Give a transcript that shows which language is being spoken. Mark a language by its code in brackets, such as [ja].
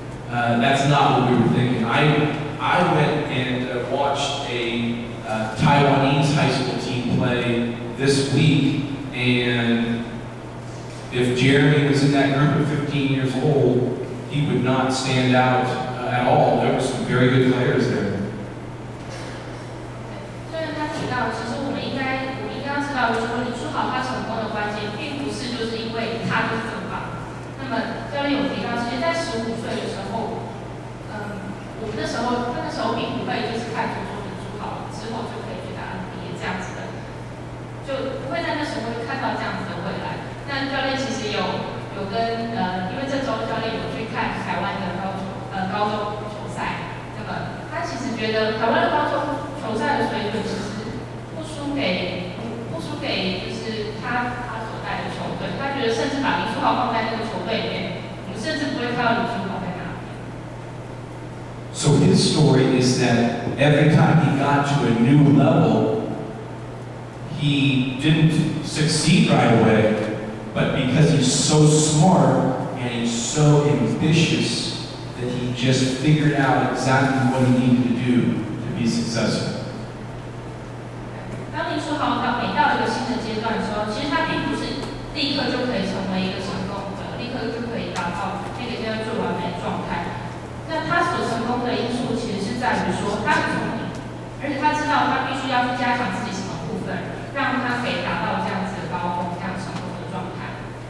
[en] That's not what we were thinking. I went and watched a Taiwanese high school team play this week, and if Jeremy was in that group at 15 years old, he would not stand out at all. There were some very good players there. [zh] 虽然他提到，其实我们应该要知道，说林书豪他成功的关键，并不是就是因为他就是这么那么教练有提到，其实在15岁的时候，我们那时候并不会就是看出说你组好了之后就可以去打 NBA 这样子的，就不会在那时候看到这样子的未来。那教练其实有跟因为这周教练有去看台湾的高中球赛，那么他其实觉得台湾的高中球赛的水准其实不输给就是他所带的球队，他觉得甚至把林书豪放在那个球队里面，我们甚至不会看到林书豪在哪里。 [en] So his story is that every time he got to a new level, he didn't succeed right away, but because he's so smart and he's so ambitious that he just figured out exactly what he needed to do to be successful. [zh] 当林书豪每到一个新的阶段的时候，其实他并不是立刻就可以成为一个成功者，立刻就可以达到那个叫做最完美的状态。那他所成功的因素其实是在于说他很聪明，而且他知道他必须要去加强自己什么部分，让他可以达到这样子的高峰，这样成功的状态。